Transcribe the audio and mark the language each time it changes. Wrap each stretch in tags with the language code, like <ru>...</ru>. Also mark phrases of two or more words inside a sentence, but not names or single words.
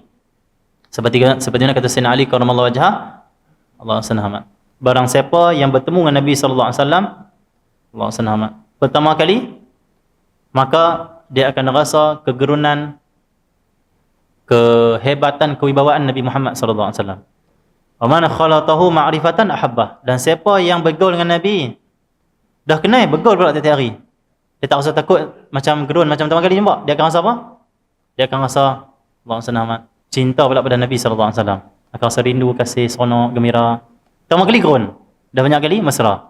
<ms>Seperti mana kata Sayyidina Ali</ms> <ar>كرم الله وجهه,</ar> <ms>Allah SWT. Barang siapa yang bertemu dengan Nabi SAW, Allah SWT, pertama kali, maka dia akan rasa kegerunan, kehebatan, kewibawaan Nabi Muhammad SAW.</ms> <ar>ومن خالطه معرفة أحبه.</ar> <ms>Dan siapa yang bergaul dengan Nabi, dah kenal, bergaul pula tiap-tiap hari. Dia tak rasa takut macam gerun, macam pertama kali jumpa. Dia akan rasa apa? Dia akan rasa, Allah SWT, cinta pula pada Nabi SAW. Akan rasa rindu, kasih, seronok, gembira. Pertama kali gerun, dah banyak kali mesra.</ms>